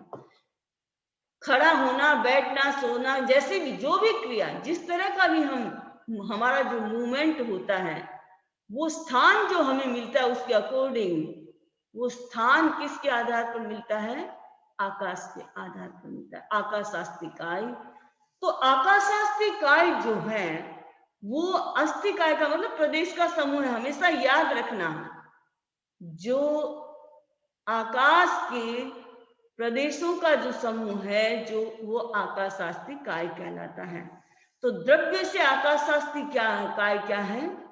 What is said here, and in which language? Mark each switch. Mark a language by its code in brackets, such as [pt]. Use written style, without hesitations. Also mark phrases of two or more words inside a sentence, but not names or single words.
[hi] खड़ा होना, बैठना, सोना, जैसे भी जो भी क्रिया, जिस तरह का भी हमारा जो मूवमेंट होता है, वो स्थान जो हमें मिलता है उसके अकॉर्डिंग, वो स्थान किसके आधार पर मिलता है? आकाश के आधार पर मिलता है। आकाशास्ति काय। तो आकाशास्ति काय जो है वो अस्थि काय का मतलब प्रदेश का समूह है। हमेशा याद रखना, जो आकाश के प्रदेशों का जो समूह है जो वो आकाशास्ति काय कहलाता है। तो द्रव्य से आकाशास्ति काय क्या है?